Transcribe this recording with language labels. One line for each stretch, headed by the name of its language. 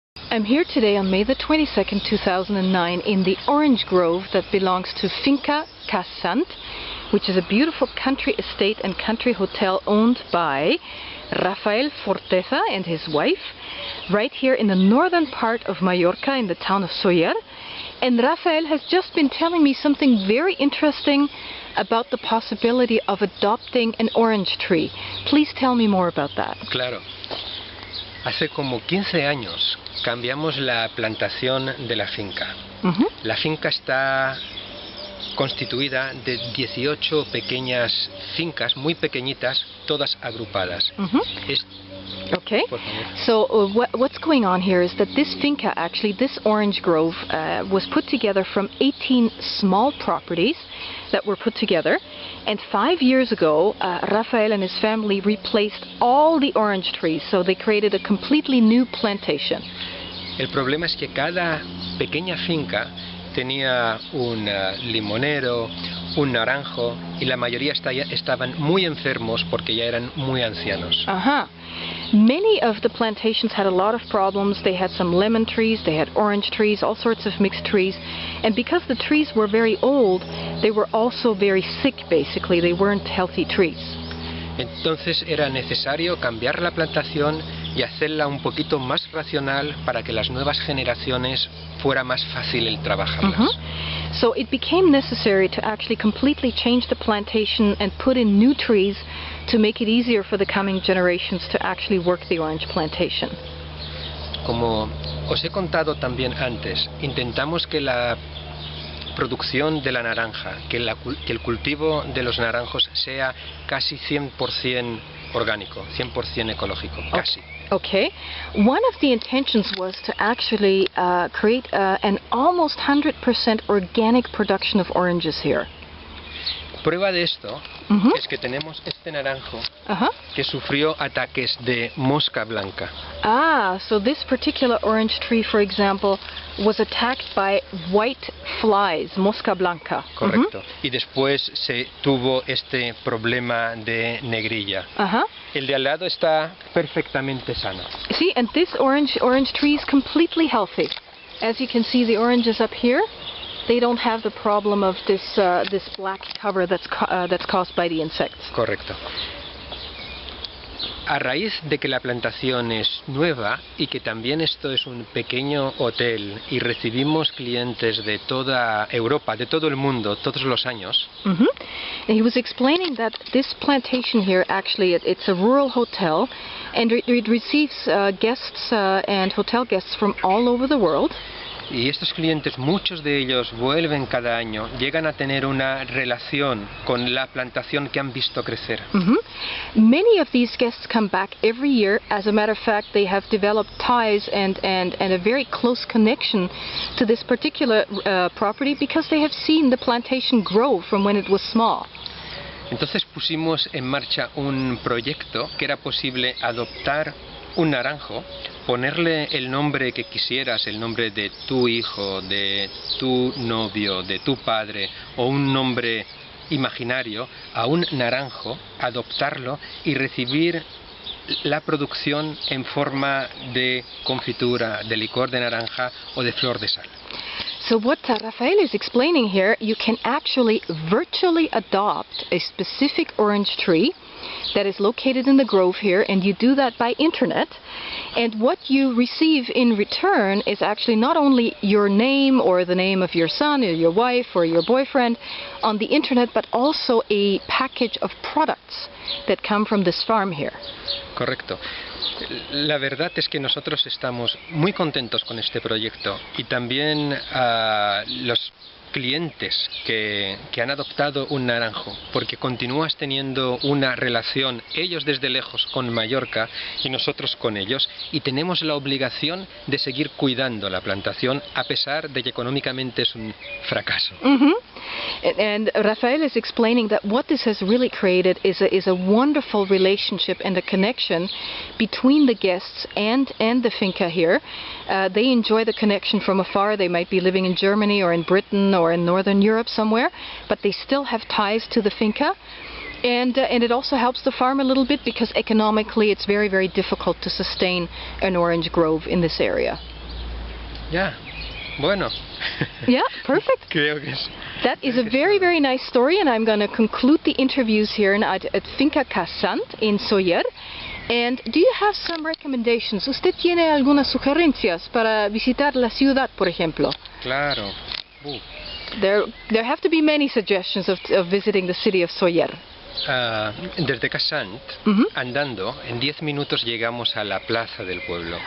English: I'm here today on May the 22nd, 2009 in the orange grove that belongs to Finca Sant, which is a beautiful country estate and country hotel owned by Rafael and his wife, right here in the northern part of Mallorca in the town of Sóller. And Rafael has just been telling me something very interesting about the possibility of adopting an orange tree. Please tell me more about that.
Spanish: Claro. Hace como 15 años cambiamos la plantación de la finca. La finca está constituida de 18 pequeñas fincas, muy pequeñitas, todas agrupadas.
English: Okay, so what's going on here is that this finca, actually this orange grove, was put together from 18 small properties that were put together, and 5 years ago Rafael and his family replaced all the orange trees, so they created a completely new plantation.
Spanish: El problema es que cada pequeña finca tenía un limonero, un naranjo, y la mayoría estaban muy enfermos porque ya eran muy ancianos.
English: Many of the plantations had a lot of problems. They had some lemon trees, they had orange trees, all sorts of mixed trees. And because the trees were very old, they were also very sick, basically. They weren't healthy trees.
Spanish: Entonces era necesario cambiar la plantación y hacerla un poquito más racional para que las nuevas generaciones fuera más fácil el trabajarlas.
English: So it became necessary to actually completely change the plantation and put in new trees to make it easier for the coming generations to actually work the orange plantation.
Spanish: Como os he contado también antes, intentamos que la producción de la naranja, que el cultivo de los naranjos sea casi 100% orgánico, 100% ecológico, casi.
English: Okay. One of the intentions was to actually create an almost 100% organic production of oranges here.
Spanish: Prueba de esto es que tenemos este naranjo que sufrió ataques de mosca blanca.
English: So this particular orange tree, for example, was attacked by white flies, mosca blanca.
Spanish: Correcto. Y después se tuvo este problema de negrilla. El de al lado está perfectamente sano.
English: See, and this orange tree is completely healthy. As you can see, the oranges up here, they don't have the problem of this black cover that's caused by the insects.
Spanish: Correcto. A raíz de que la plantación es nueva y que también esto es un pequeño hotel y recibimos clientes de toda Europa, de todo el mundo, todos los años.
English: And he was explaining that this plantation here, actually, it's a rural hotel, and it receives guests and hotel guests from all over the world.
Spanish: Y estos clientes, muchos de ellos vuelven cada año, llegan a tener una relación con la plantación que han visto crecer.
English: Many of these guests come back every year. As a matter of fact, they have developed ties and a very close connection to this particular property because they have seen the plantation grow from when it was small.
Spanish: Entonces pusimos en marcha un proyecto que era posible adoptar un naranjo, ponerle el nombre que quisieras, el nombre de tu hijo, de tu novio, de tu padre, o un nombre imaginario a un naranjo, adoptarlo y recibir la producción en forma de confitura, de licor de naranja o de flor de sal.
English: So what Rafael is explaining here, you can actually virtually adopt a specific orange tree that is located in the grove here, and you do that by internet, and what you receive in return is actually not only your name or the name of your son or your wife or your boyfriend on the internet, but also a package of products that come from this farm here.
Spanish: Correcto. La verdad es que nosotros estamos muy contentos con este proyecto y también los clientes que han adoptado un naranjo, porque continúas teniendo una relación, ellos desde lejos con Mallorca y nosotros con ellos, y tenemos la obligación de seguir cuidando la plantación a pesar de que económicamente es un fracaso.
English: And Rafael is explaining that what this has really created is a wonderful relationship and a connection between the guests and the finca here. They enjoy the connection from afar. They might be living in Germany or in Britain or in Northern Europe somewhere, but they still have ties to the finca. And it also helps the farm a little bit because economically it's very, very difficult to sustain an orange grove in this area.
Spanish: Ya, bueno.
English: Yeah, perfect.
Spanish: Creo que es.
English: That is a very, very nice story, and I'm going to conclude the interviews here at Finca Sant in Sóller. And do you have some recommendations?
Spanish: ¿Usted tiene algunas sugerencias para visitar la ciudad, por ejemplo? Claro.
English: There have to be many suggestions of visiting the city of Sóller.
Spanish: Desde Sant, andando, en 10 minutos llegamos a la plaza del pueblo.